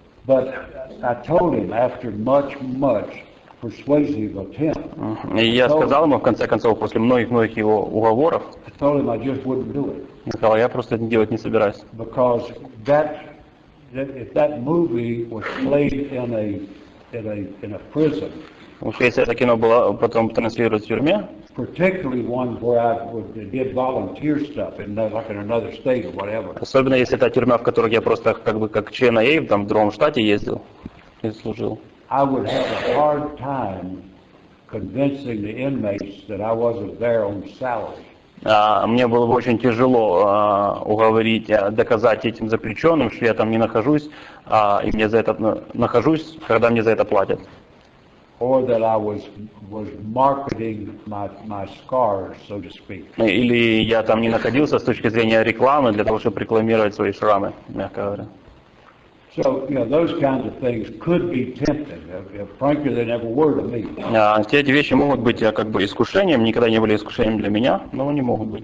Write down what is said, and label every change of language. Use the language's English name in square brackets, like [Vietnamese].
[English] But I told him after much persuasive attempt. [Russian] И я сказал ему, в конце концов, после многих его уговоров, [English] I told him I just wouldn't do it. [Russian] я сказал, я просто это делать не собираюсь. [English] Because if that movie was played in a prison, [Russian] Потому что если это кино было потом транслировать в тюрьме, [English] particularly one where I did volunteer stuff like in another state or whatever, [Russian] особенно если это тюрьма, в которой я просто как член АА там в другом штате ездил и служил, [English] I would have a hard time convincing the inmates that I wasn't there on salary. [Russian] мне было бы очень тяжело уговорить, доказать этим заключенным, что я там не нахожусь, и мне за это нахожусь, когда мне за это платят. [English] Or that I was marketing my scars, so to speak. [Russian] Или я там не находился с точки зрения рекламы для того, чтобы рекламировать свои шрамы, мягко говоря. [English] So, those kinds of things could be tempting. Frankly, they never were to me. [Russian] Все эти вещи могут быть как бы искушением, никогда не были искушением для меня, но они могут быть.